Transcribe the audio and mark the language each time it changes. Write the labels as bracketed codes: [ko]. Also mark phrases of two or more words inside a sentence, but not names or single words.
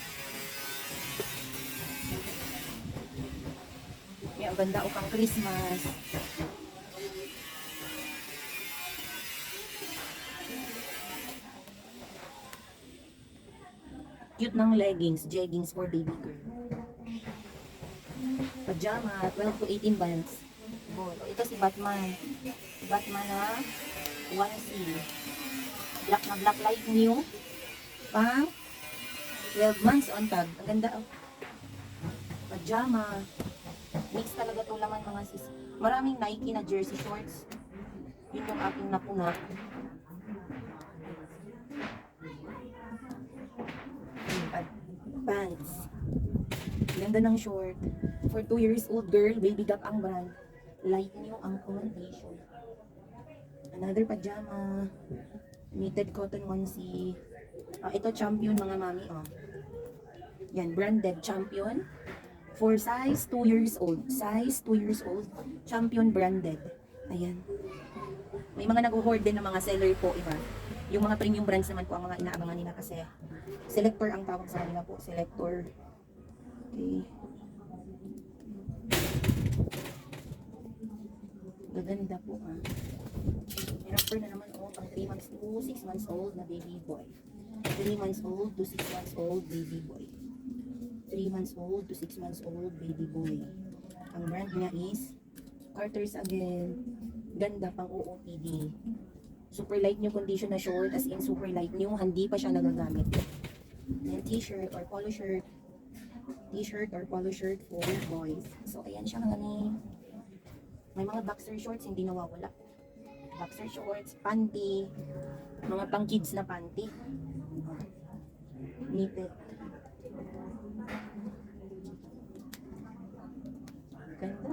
[tl] May ang ganda o pang Christmas. [en] Cute ng leggings, jeggings for baby girl. Pajama, 12 to 18 bands. [tl] Ito si Batman. Si Batman na 1C. [en] Black na black light new. [tl] Pang [en] 12 months on tag. [tl] Ang ganda, oh. Pajama. Mix talaga to laman mga sis. Maraming Nike na [en] jersey shorts. [tl] Yun yung aking napuna. Pants. Ganda ng [en] short. For 2 years old girl, Baby Gap ang brand. Light new ang foundation. Another pajama. Knitted cotton onesie. [tl] Ito Champion mga mami. Yan, branded Champion. [en] For size 2 years old. Size 2 years old. Champion branded. Ayan. [tl] May mga nag-hoard din ng mga seller po, iba. Yung mga [en] premium brands [tl] naman po ang mga inaabangan nila kasi selector ang tawag sa kanila po. Selector. Okay. Gaganda po ha. [en] May wrapper [tl] na naman pang [en] 3 months to 6 months old na baby boy. 3 months old to 6 months old baby boy. 3 months old to 6 months old baby boy. Ang brand niya is Carter's again. [tl] Ganda pang OOTD. [en] Super light new condition na short, as in super light new, [tl] hindi pa siya nagagamit. [en] Then t-shirt or polo shirt. T-shirt or polo shirt for boys. [tl] So ayan siya mga ni. May mga [en] boxer shorts [tl] hindi nawawala. [en] Boxer shorts, panty, [tl] mga pang kids na panty. Knitted. Ganda.